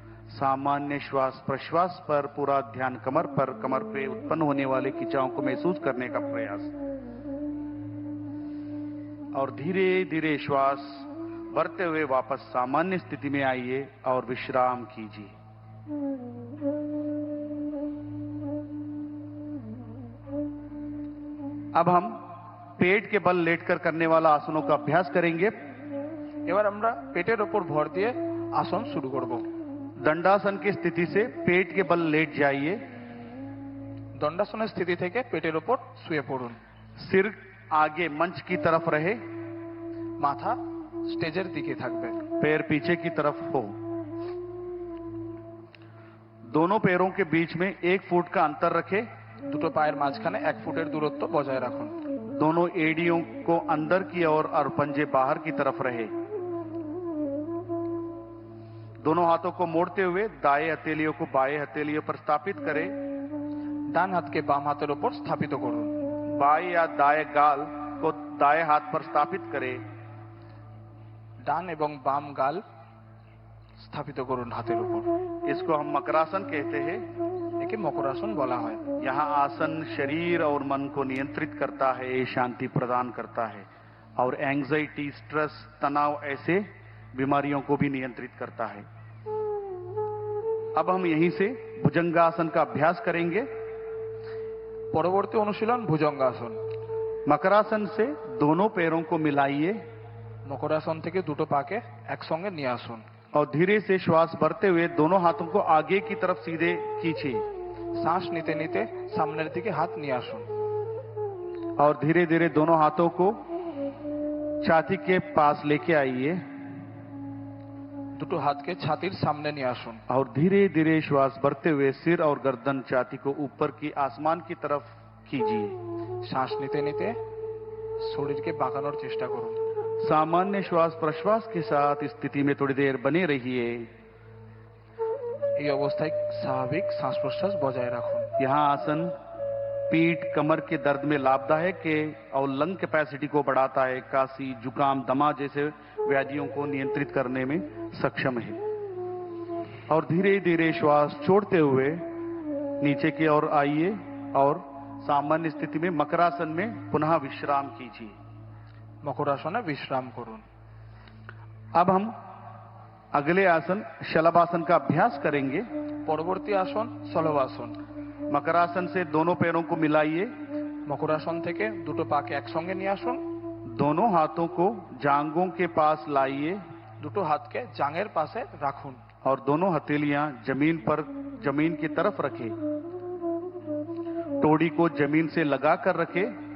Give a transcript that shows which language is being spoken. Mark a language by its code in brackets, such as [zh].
[hi] सामान्य श्वास प्रश्वास पर पूरा ध्यान कमर पर, कमर पे उत्पन्न होने वाले खिंचाव को महसूस करने का प्रयास और धीरे धीरे श्वास भरते हुए वापस सामान्य स्थिति में आइए और विश्राम कीजिए। अब हम पेट के बल लेटकर करने वाला आसनों का अभ्यास करेंगे। [bn] এবার আমরা পেটের ওপর ভর দিয়ে আসন শুরু করব। [hi] दंडासन की स्थिति से पेट के बल लेट जाइए। [bn] দণ্ডাসনের স্থিতি থেকে পেটের ওপর শুয়ে পড়ুন। [hi] सिर आगे मंच की तरफ रहे, [bn] মাথা স্টেজের দিকে থাকবে। [hi] पैर पीछे की तरफ हो। दोनों पैरों के बीच में 1 फुट का अंतर रखें। [bn] দুটো পায়ের মাঝখানে 1 ফুটের দূরত্ব বজায় রাখুন। [hi] दोनों एड़ियों को अंदर की ओर और पंजे बाहर की तरफ रहे। दोनों हाथों को मोड़ते हुए दाएं हथेलियों को बाएं हथेलियों पर स्थापित करें। [bn] ডান হাতকে বাম হাতের ওপর স্থাপিত করুন। [hi] बाएं या दाएं गाल को दाएं हाथ पर स्थापित करें। [bn] ডান এবং বাম গাল স্থাপিত করুন হাতের উপর। [hi] इसको हम मकरासन कहते हैं। [bn] একে মকরাসন বলা হয়। [hi] यहाँ आसन शरीर और मन को नियंत्रित करता है, शांति प्रदान करता है और एंजाइटी, स्ट्रेस, तनाव ऐसे बीमारियों को भी नियंत्रित करता है। अब हम यहीं से भुजंगासन का अभ्यास करेंगे। [bn] পরবর্তী অনুশীলন ভুজঙ্গাসন। [hi] मकरासन से दोनों पैरों को मिलाइए [bn] মকরাসন থেকে দুটো পাকে একসঙ্গে নিয়ে আসুন। [hi] और धीरे से श्वास भरते हुए दोनों हाथों को आगे की तरफ सीधे खींचिए। [bn] শ্বাস নিতে নিতে সামনের দিকে হাত নিয়ে আসুন। [hi] और धीरे धीरे दोनों हाथों को छाती के पास लेके आइए [bn] দুটো হাতকে ছাতির সামনে নিয়ে আসুন [hi] और धीरे धीरे श्वास भरते हुए सिर और गर्दन छाती को ऊपर की आसमान की तरफ कीजिए। [bn] শ্বাস নিতে নিতে শরীরকে বাঁকানোর চেষ্টা করুন। [hi] सामान्य श्वास प्रश्वास के साथ इस स्थिति में थोड़ी देर बने रहिए। [bn] এই অবস্থায় স্বাভাবিক শ্বাস প্রশ্বাস বজায় রাখুন। [hi] यहाँ आसन पीठ कमर के दर्द में लाभदायक है और लंग कैपेसिटी को बढ़ाता है, काशी जुकाम दमा जैसे व्याधियों को नियंत्रित करने में सक्षम है। और धीरे धीरे श्वास छोड़ते हुए नीचे की ओर आइए और सामान्य स्थिति में मकरासन में पुनः विश्राम कीजिए। [bn] মকরাসনে বিশ্রাম করুন। [hi] अब हम अगले आसन शलभासन का अभ्यास करेंगे। [bn] পরবর্তী আসন শলভাসন। [hi] मकरासन से दोनों पैरों को मिलाइए। [bn] মকরাসন থেকে দুটো পাকে একসঙ্গে নিয়ে আসুন। [hi] दोनों हाथों को जांघों के पास लाइए [bn] দুটো হাতকে জাঙের পাশে রাখুন [hi] और दोनों हथेलियां जमीन की तरफ रखें। टोड़ी को जमीन से लगाकर रखें।